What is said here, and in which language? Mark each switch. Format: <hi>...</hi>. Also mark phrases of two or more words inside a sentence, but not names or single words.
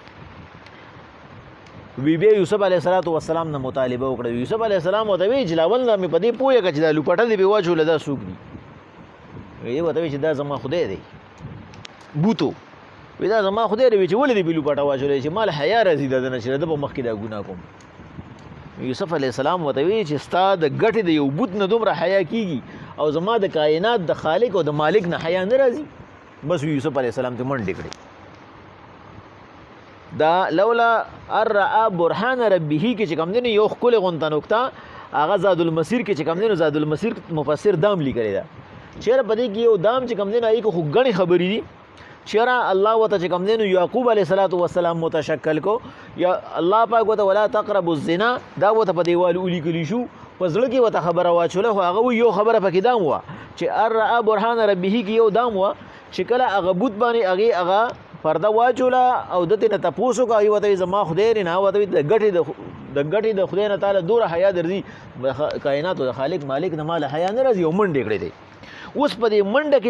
<ps>وی بیا یوسف</ps> <ar>علیه السلام</ar> <ps>نه مطالبه وکړه یوسف</ps> <ar>علیه السلام</ar> <ps>ورته وی چې لاول نه مې په دې پوهېږه چې دا لوپټه دې پې واچوله دا څوک دي وی ورته وی چې دا زما خدای دی بوتو وی دا زما خدای دی وی چې ولې دې پې لوپټه واچولی چې ما له حیا راځي د ده نه چې د ده په مخ کې دا ګناه کوم یوسف</ps> <ar>علیه السلام</ar> <ps>ورته وی چې ستا د ګټې د یو بوت نه دومره حیا کېږي او زما د کائنات د خالق او د مالک نه حیا نه راځي بس یوسف علیه السلام ته منډې کړې دا</ps> <ar>لولا ان رأى برهان ربه</ar> <ps>کې چې کوم دی یو ښکلې غونته نکته هغه زاد المسیر کې چې کوم دی زاد المسیر مفسر دام لیکلی ده چېرې په دې کې یو دام چې کوم دی هغې کې خو ګڼې خبرې دي چېرې الله ورته چې کوم دی یعقوب</ps> <ar>علیه السلام</ar> <ps>متشکل کو یا الله پاک ورته ولا</ps> <ar>تقربوا الزنا</ar> <ps>دا ورته په دیوال ولیکلی شو په زړه کې ورته خبره واچوله خو هغه یو خبره پکې دام وه چې</ps> <ar>ان رأى برهان ربه</ar> <ps>کې یو دام وه چې کله هغه بوت باندې هغه پرده واچوله او دته نه تپوس وکړه هغې ورته زما خدای دی نه ورته د ګټې د خدای نه تعالی دومره حیا درځي کائناتو د خالق مالک نه ماله حیا نه راځي او منډې کړې دی اوس په دې منډه کې</ps>